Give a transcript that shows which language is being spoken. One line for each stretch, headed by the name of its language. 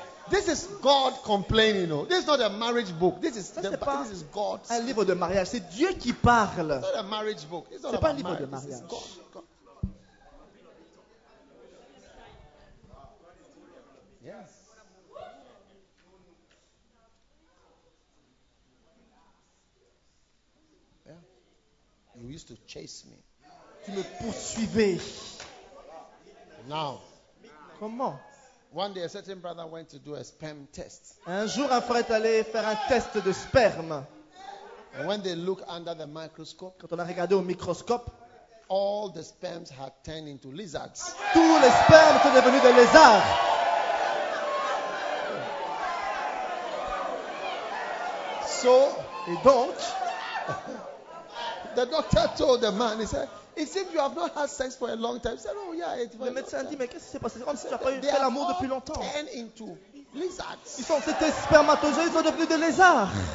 English: This is God complaining, you know. This is not a marriage book. This is God.
French: Un livre de mariage, c'est Dieu qui parle.
English: It's not a marriage book. It's not
French: c'est pas un livre de mariage.
English: Yes. Yeah. You used to chase me.
French: Tu me poursuivais.
English: Now.
French: Comment?
English: One day, a certain brother went to do a sperm test.
French: Un jour, un frère est allé faire un test de sperme.
English: And when they look under the microscope,
French: quand on a regardé au microscope,
English: all the sperms had turned into lizards.
French: Tous les spermes sont devenus des lézards.
English: So,
French: et donc,
English: the doctor told the man, he said, it seems you have not had sex for a long time. He said, oh yeah, it was.
French: Le médecin dit, mais qu'est-ce qui s'est passé? Comme si tu n'as pas eu fait l'amour depuis longtemps.
English: Turned into lizards.
French: Ils sont ces spermatozoïdes, ils sont devenus des lézards.